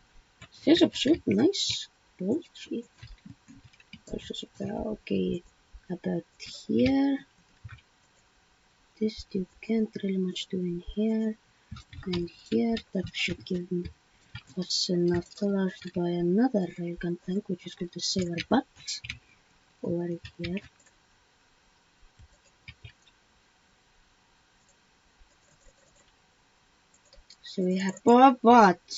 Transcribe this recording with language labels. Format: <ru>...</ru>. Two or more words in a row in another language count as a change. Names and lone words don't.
<et>See saab suht nice. Bullshit. Palju see saab teha, okei.</et> <en>about here. This you can't really much do in here. And here, that should give us enough dollars to buy another railgun tank, which is going to save our butts over here. So we have what?</en>